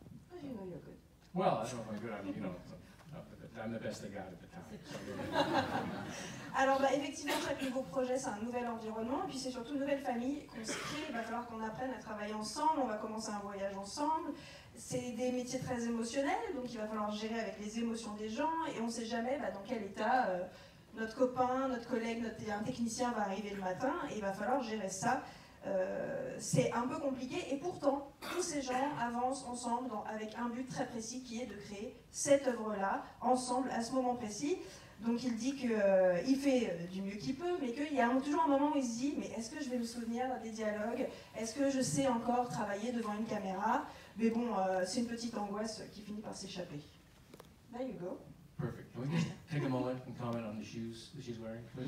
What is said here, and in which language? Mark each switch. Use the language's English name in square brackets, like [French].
[English] How do you know you're good? Well, I don't know if I'm good. I'm, you know, I'm the best they got at the time. So, [French] Alors effectivement, chaque nouveau projet, c'est un nouvel environnement, et puis c'est surtout une nouvelle famille qu'on se crée. Il va falloir qu'on apprenne à travailler ensemble, on va commencer un voyage ensemble. C'est des métiers très émotionnels, donc il va falloir gérer avec les émotions des gens, et on ne sait jamais dans quel état notre copain, notre collègue, un technicien va arriver le matin, et il va falloir gérer ça. C'est un peu compliqué, et pourtant, tous ces gens avancent ensemble avec un but très précis qui est de créer cette œuvre-là, ensemble, à ce moment précis. Donc il dit qu'il fait du mieux qu'il peut, mais qu'il y a toujours un moment où il se dit « mais est-ce que je vais me souvenir des dialogues? Est-ce que je sais encore travailler devant une caméra ?» Mais bon, c'est une petite angoisse qui finit par s'échapper. [English] There you go. Perfect. Can we just take a moment and comment on the shoes that she's wearing?